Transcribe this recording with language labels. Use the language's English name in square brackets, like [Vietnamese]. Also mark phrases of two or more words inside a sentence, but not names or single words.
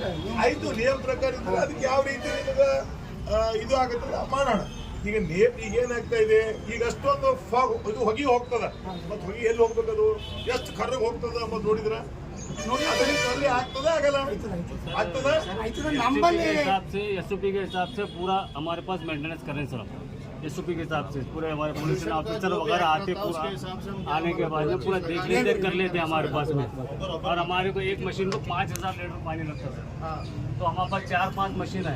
[Kannada] ಆಯ್ತು, ನಿಯಮ ಪ್ರಕಾರ ಇದ್ರೆ ಅದಕ್ಕೆ ಯಾವ ರೀತಿ ನಿಮಗೆ ಇದು ಆಗುತ್ತಲ್ಲ ಮಾಡೋಣ. ಈಗ ಈಗ ಏನಾಗ್ತಾ ಇದೆ, ಈಗ ಅಷ್ಟೊಂದು ಫಾಗ್ ಇದು ಹೊಗೆ ಹೋಗ್ತದ, ಮತ್ತೆ ಹೊಗೆ ಎಲ್ಲಿ ಹೋಗ್ಬೇಕದು, ಎಷ್ಟು ಕರ್ರಗೆ ಹೋಗ್ತದ ಮತ್ತೆ ನೋಡಿದ್ರ ಅಲ್ಲಿ ಆಗ್ತದ ಆಗಲ್ಲ ಆಗ್ತದ. [Hindi] हिसाब से एसओपी के हिसाब से पूरा हमारे पास मेंटेनेंस कर रहे हैं सर हम एसओपी के हिसाब से पूरे हमारे [English] pollution officer [Hindi] वगैरह आते पूरा आने के बाद में पूरा देख लेते कर लेते हैं हमारे पास में। और हमारे को एक मशीन को 5000 लीटर पानी लगता है, तो हमारे पास 4-5 मशीन है।